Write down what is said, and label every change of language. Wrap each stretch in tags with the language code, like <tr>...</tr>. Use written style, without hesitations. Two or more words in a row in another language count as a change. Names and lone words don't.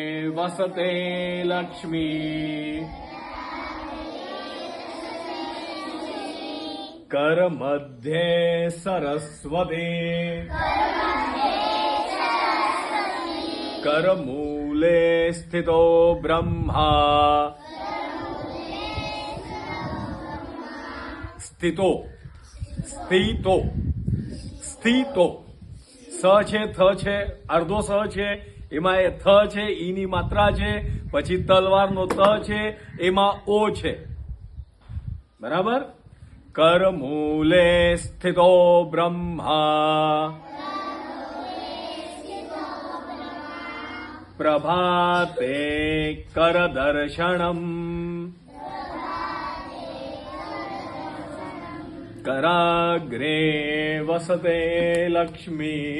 <sa>वसते लक्ष्मी कर मध्ये सरस्वती कर मूले स्थितो ब्रह्मा स्थितो स्थितो स्थितो</sa> <gu>स છે થ છે અર્ધો સ છે એમાં એ થ છે ઈની માત્રા છે પછી તલવારનો ત છે એમાં ઓ છે બરાબર</gu> <sa>कर मूले स्थितो ब्रह्मा प्रभाते कर दर्शनम् कराग्रे वसते लक्ष्मी</sa>